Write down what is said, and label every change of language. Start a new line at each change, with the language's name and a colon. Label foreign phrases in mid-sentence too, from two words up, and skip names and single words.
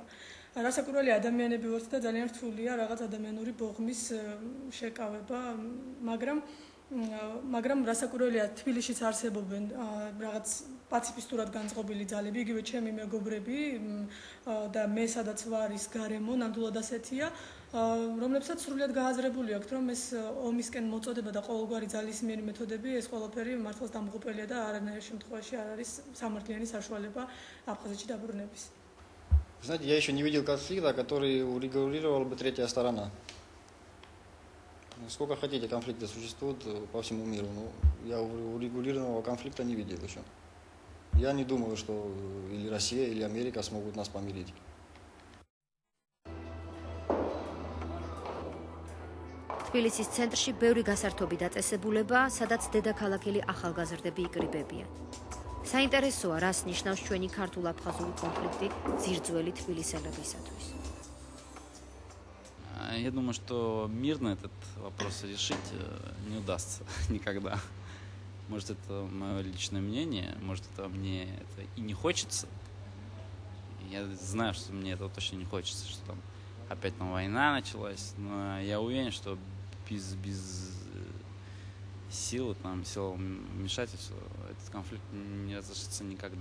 Georgian: რასაკვირველი ადამიანები ვართ და ძალიან რთულია რაღაც ადამიანური ბოღმის შეკავება, მაგრამ რასაკვირველია თბილისშიც არსებობენ რაღაც პაციფისტურად განწყობილი ძალები, იგივე ჩემი მეგობრები და მე სადაც ვარ ის გარემო ნამდვილად ასეთია, რომლებსაც სრულიად გააზრებული აქვთ, რომ ეს ომისკენ მოწოდება და ყოველგვარი ძალისმიერი მეთოდები, ეს ყველაფერი მართლაც დამღუპელია და არანაირ შემთხვევაში არ არის სამართლიანი საშუალება აფხაზეთში დაბრუნების.
Russian: Знаете, я еще не видел конфликта, который урегулировала бы третья сторона. Сколько хотите, конфликты существуют по всему миру, но я урегулированного конфликта не видел еще. Я не думаю, что или Россия, или Америка смогут нас помирить.
Georgian: თბილისის ცენტრში ბევრი გასართობი დაწესებულება, სადაც დედაქალაქელი ახალგაზრდები იკრიბებიან. საინტერესოა, რას ნიშნავს ჩვენი ქართულ-აფხაზური კონფლიქტი ძირძველი თბილისელებისათვის.
Russian: Я думаю, что мирно этот вопрос решить не удастся никогда. Может, это мое личное мнение, может, это мне это и не хочется. Я знаю, что мне этого точно не хочется, что там опять там война началась, но я уверен, что без силы, там, силового вмешательства этот конфликт не разрешится никогда.